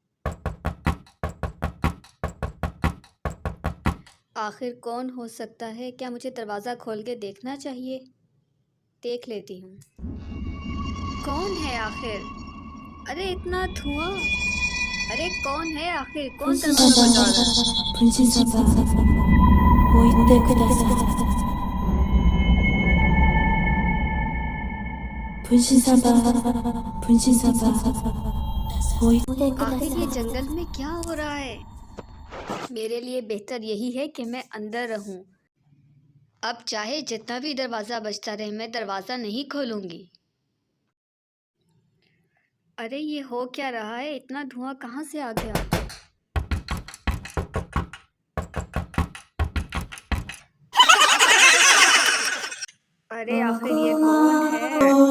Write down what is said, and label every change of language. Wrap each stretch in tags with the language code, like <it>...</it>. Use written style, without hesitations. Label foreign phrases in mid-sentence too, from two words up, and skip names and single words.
<hi>आखिर कौन हो सकता है? क्या मुझे दरवाज़ा खोल के देखना चाहिए? देख लेती हूँ। कौन है आखिर? अरे इतना धुआं! अरे कौन है आखिर? कौन दरवाज़ा बजा रहा है?</hi> <ja>プンシン様、置いてください。プンシン様、プンシン様、置いてくださ</ja> <hi>आखिर ये</hi> <ja>い。</ja> <hi>जंगल में क्या हो रहा है? मेरे लिए बेहतर यही है कि मैं अंदर रहूं। अब चाहे जितना भी दरवाज़ा बजता रहे, मैं दरवाज़ा नहीं खोलूंगी। अरे ये हो क्या रहा है? इतना धुआं कहाँ से आ गया? अरे आखिर ये कौन है?</hi>